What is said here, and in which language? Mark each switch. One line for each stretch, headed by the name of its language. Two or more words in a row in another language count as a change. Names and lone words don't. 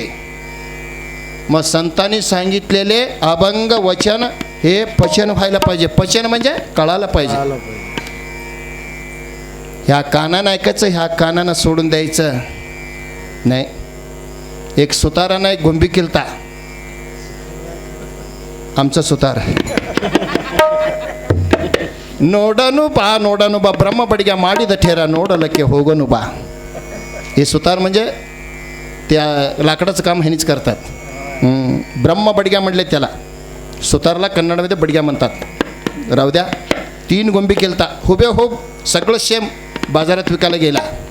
Marathi: मग संतांनी सांगितलेले अभंग वचन हे पचन व्हायला पाहिजे. पचन म्हणजे कळायला पाहिजे. ह्या कानानं ऐकायचं, ह्या कानानं सोडून द्यायचं नाही. एक सुतारानं एक गोंबी केलता, आमचा सुतार.
Kannada: ನೋಡನು ಬಾ ಬ್ರಹ್ಮ ಬಡಿಗೆ ಮಾಡಿದ ठेरा ನೋಡಲಕ್ಕೆ ಹೋಗನು बा.
Marathi: हे सुतार म्हणजे त्या लाकडाचं काम ह्यांनीच करतात. ब्रह्म बडग्या म्हणले त्याला. सुतारला कन्नडमध्ये बडग्या म्हणतात. राहू द्या. 3 गोंबी केलता, हुबेहूब सगळं सेम बाजारात विकायला गेला.